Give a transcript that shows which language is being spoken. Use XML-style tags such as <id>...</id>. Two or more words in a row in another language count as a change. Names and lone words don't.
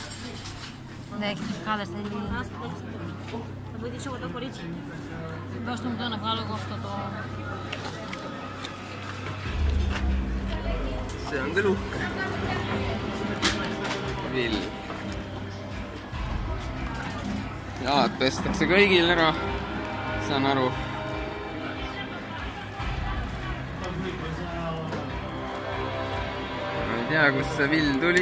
<el>Ναι, έχεις τους κάδες, θέλει. Θα βοηθήσω εγώ το κορίτσι. Δώστε μου το να βγάλω εγώ αυτό το...</el> <et>see on küll uhke. Vill. Jalad pestakse kõigil ära, saan aru. Ma ei tea, kust see vill tuli.</et>